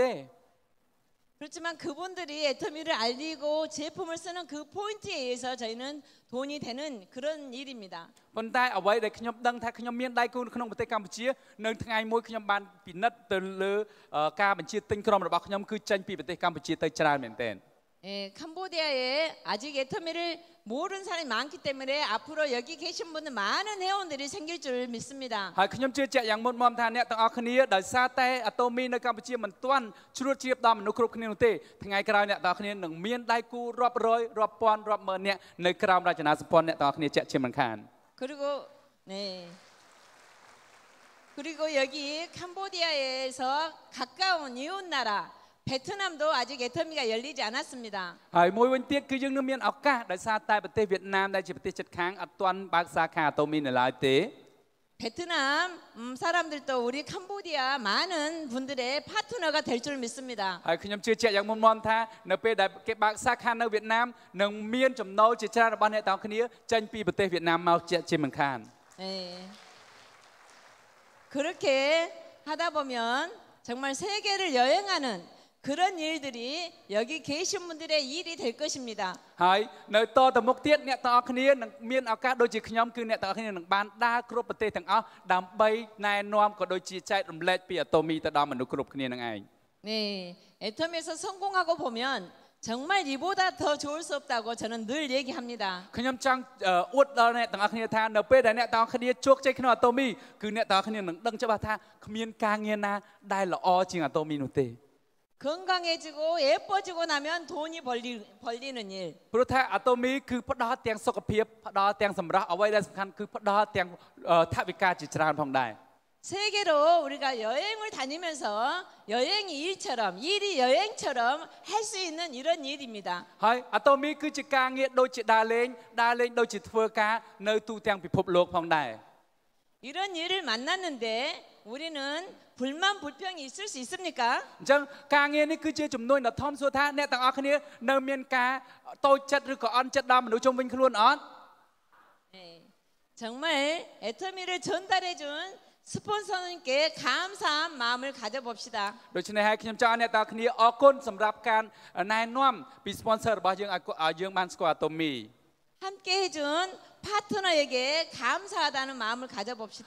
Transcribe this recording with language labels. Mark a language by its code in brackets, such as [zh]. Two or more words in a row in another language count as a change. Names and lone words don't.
[ko] 그렇지만 그분들이 애터미를 알리고 제품을 쓰는 그 포인트에 의해서 저희는 돈이 되는 그런 일입니다. [km] ប៉ុន្តែអ្វីដែលខ្ញុំដឹងថាខ្ញុំមានដៃគូនៅក្នុងប្រទេសកម្ពុជានៅថ្ងៃមួយខ្ញុំបានពិនិត្យទៅលើការបញ្ជាទិញក្រុមរបស់ខ្ញុំគឺចេញពីប្រទេសកម្ពុជាទៅច្រើនមែនទែន [ko] 예, 캄보디아에 아직 애터미를 모르는 사람이 많기 때문에 앞으로 여기 계신 분들 많은 회원들이 생길 줄 믿습니다. [km] ហើយខ្ញុំជឿជាក់យ៉ាងមុតមមថាអ្នកទាំងអស់គ្នាដោយសារតែអាតូមីនៅកម្ពុជាមិនទាន់ជ្រួតជ្រាបដល់មនុស្សគ្រប់គ្នានោះទេថ្ងៃក្រោយអ្នកទាំងអស់គ្នានឹងមានដៃគូរាប់រយរាប់ពាន់រាប់ម៉ឺននាក់នៅក្រោមរចនាសម្ព័ន្ធអ្នកទាំងអស់គ្នាជាក់ជាមិនខាន [ko] 그리고 네. 그리고 여기 캄보디아에서 가까운 이웃 나라 베트남도 아직 애터미가 열리지 않았습니다. [km] ហើយមួយវិញទៀតគឺយើងនឹងមានឱកាសដោយសារតែប្រទេសវៀតណាមដែលជាប្រទេសជិតខាងអត់ទាន់បើកសាខាអាតូមីនៅឡើយទេ [ko] 베트남 사람들도 우리 캄보디아 많은 분들의 파트너가 될 줄 믿습니다. [km] ហើយខ្ញុំជឿជាក់យ៉ាងមុតមមថានៅពេលដែលគេបើកសាខានៅវៀតណាមនឹងមានចំណូលជាច្រើនរបស់អ្នកទាំងគ្នាចេញពីប្រទេសវៀតណាមមកជាមិនខាន [ko] 네. 그렇게 하다 보면 정말 세계를 여행하는 그런 일들이 여기 계신 분들의 일이 될 것입니다. [km] ហើយនៅតទៅមុខទៀតអ្នកទាំងអស់គ្នានឹងមានឱកាសដូចជាខ្ញុំគឺអ្នកទាំងអស់គ្នានឹងបានដើរគ្រប់ប្រទេសទាំងអស់ដើម្បីណែនាំក៏ដូចជាចែករំលែកពីអាតូមីទៅដល់មនុស្សគ្រប់គ្នានឹងឯង [ko] 네, 애텀에서 성공하고 보면 정말 이보다 더 좋을 수 없다고 저는 늘 얘기합니다. [km] ខ្ញុំចង់អួតដល់អ្នកទាំងអស់គ្នាថានៅពេលដែលអ្នកទាំងអស់គ្នាជោគជ័យក្នុងអាតូមីគឺអ្នកទាំងអស់គ្នានឹងដឹងច្បាស់ថាគ្មានការងារណាដែលល្អជាងអាតូមីនោះទេ [ko] 건강해지고 예뻐지고 나면 돈이 벌리는 일. [km] ព្រោះថាអាតូមីគឺផ្ដល់ទាំងសុខភាពផ្ដល់ទាំងសម្រស់អ្វីដែលសំខាន់គឺផ្ដល់ទាំងថវិកាជាច្រើនផងដែរ [ko] 세계로 우리가 여행을 다니면서 여행이 일처럼 일이 여행처럼 할 수 있는 이런 일입니다. [km] ហើយអាតូមីគឺជាការងារដូចជាដើរលេងដូចជាធ្វើការនៅទូទាំងពិភពលោកផងដែរ [ko] 이런 일을 만났는데 우리는 불만 불평이 있을 수 있습니까? [km] អញ្ចឹងការងារនេះគឺជាចំនួនដ៏ធំសួរថាអ្នកទាំងអស់គ្នានៅមានការតូចចិត្តឬក៏អន់ចិត្តដល់មនុស្សជុំវិញខ្លួនអត់ [ko] 네, 정말 애터미를 전달해준 스폰서님께 감사한 마음을 가져봅시다. [km] ដូច្នេះហើយខ្ញុំចង់អ្នកទាំងអស់គ្នាអរគុណសម្រាប់ការណែនាំពី sponsor របស់យើងឲ្យយើងបានស្គាល់អាតូមី [ko] 함께 해준 파트너에게 감사하다는 마음을 가져봅시다.